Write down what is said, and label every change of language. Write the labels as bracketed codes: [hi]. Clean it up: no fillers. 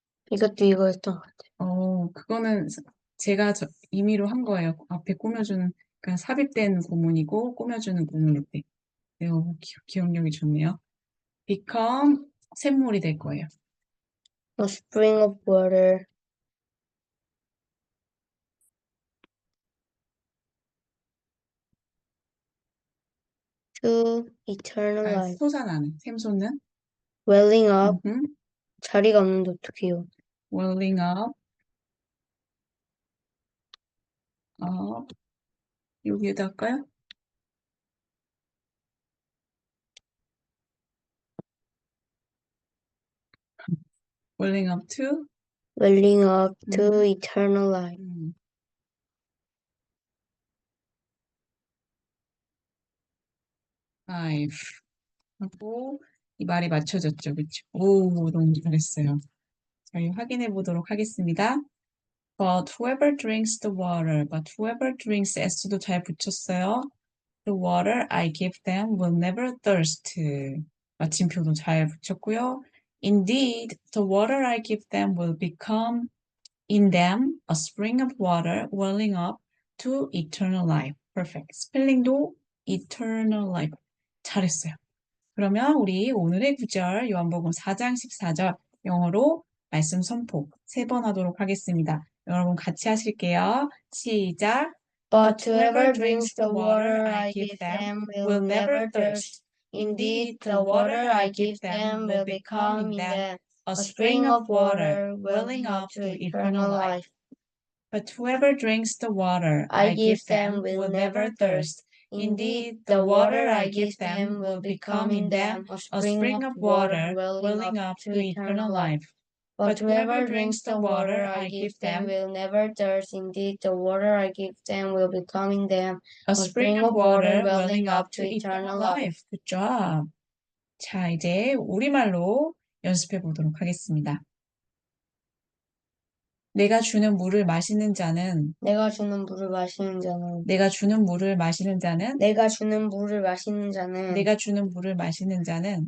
[ko] 이것도 이거였던 것 같아요. 그거는 제가 임의로 한 거예요. 앞에 꾸며주는, 그러니까 삽입된 구문이고 꾸며주는 구문인데. 네, 기억력이 좋네요. become 샘물이 될 거예요. [en] A spring of water to eternal life. [ko] 솟아나는 샘솟는 [en] welling up. [ko] 자리가 없는데 어떡해요. [en] welling up [ko] 여기에다 할까요? [en] welling up to welling up to eternal life. [ko] life 하고 이 말이 맞춰졌죠, 그렇죠? 오, 너무 잘했어요. 저희 확인해 보도록 하겠습니다. [en] But whoever drinks the water, but whoever drinks [ko] s도 잘 붙였어요. [en] The water I give them will never thirst. [ko] 마침표도 잘 붙였고요. [en] Indeed, the water I give them will become in them a spring of water welling up to eternal life. Perfect. 스펠링도 eternal life. [ko] 잘했어요. 그러면 우리 오늘의 구절 요한복음 4장 14절 영어로 말씀 선포 3번 하도록 하겠습니다. 여러분 같이 하실게요. 시작. [en] But whoever drinks the water I give them will never thirst. Indeed, the water I give them will become in them a spring of water welling up to eternal life. But whoever drinks the water I give them will never thirst. Indeed, the water I give them will become in them a spring of water welling up to eternal life. But whoever drinks the water I give them will never thirst. Indeed, the water I give them will become in them a spring of water welling up to eternal life. Good job. [ko] 자, 이제 우리말로 연습해 보도록 하겠습니다. 내가 주는 물을 마시는 자는 내가 주는 물을 마시는 자는 내가 주는 물을 마시는 자는 내가 주는 물을 마시는 자는 내가 주는 물을 마시는 자는